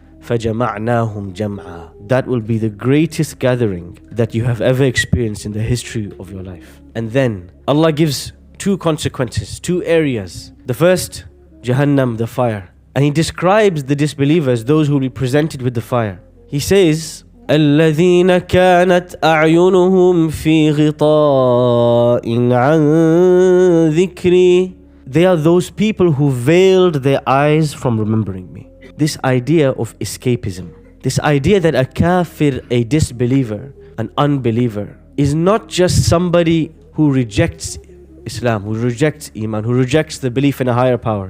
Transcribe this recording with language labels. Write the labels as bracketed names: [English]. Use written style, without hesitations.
[Arabic] فَجَمَعْنَاهُمْ جَمْعًا. [English] That will be the greatest gathering that you have ever experienced in the history of your life. And then Allah gives 2 consequences, 2 areas. The first, Jahannam, the fire. And He describes the disbelievers, those who will be presented with the fire. He says, [Arabic] الَّذِينَ كَانَتْ أَعْيُنُهُمْ فِي غِطَاءٍ عَنْ ذِكْرِي. [English] They are those people who veiled their eyes from remembering me. This idea of escapism, this idea that a kafir, a disbeliever, an unbeliever, is not just somebody who rejects Islam, who rejects Iman, who rejects the belief in a higher power.